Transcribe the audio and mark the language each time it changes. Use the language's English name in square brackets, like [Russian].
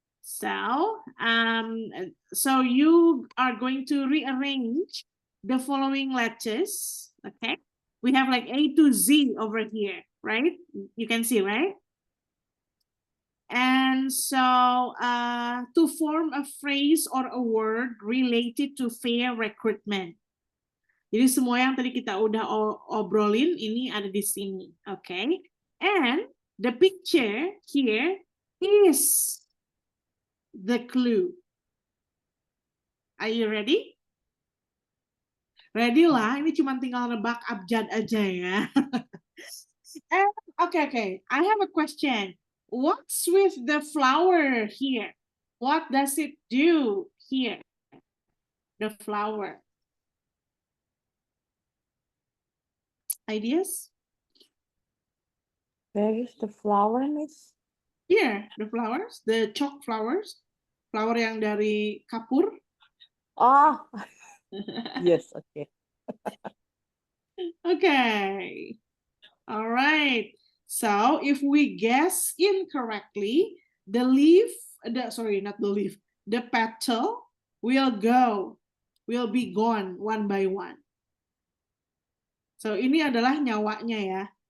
[English] So, so you are going to rearrange the following letters, okay? We have like A to Z over here, right? You can see, right? And so to form a phrase or a word related to fair recruitment. [Indonesian] Jadi semua yang tadi kita udah obrolin ini ada di sini, okay? [English] And the picture here is the clue. Are you ready? [Indonesian] Ready lah, ini cuma tinggal nebak abjad aja ya. [English] And, okay. I have a question. What's with the flower here? What does it do here? The flower. Ideas? Where is the flower, Miss? Here, the flowers, the chalk flowers. [Indonesian] Flower yang dari kapur. [English] Oh, yes, okay. Okay. All right. So if we guess incorrectly, the leaf, not the leaf, the petal will be gone one by one. [Indonesian] So ini adalah nyawanya ya.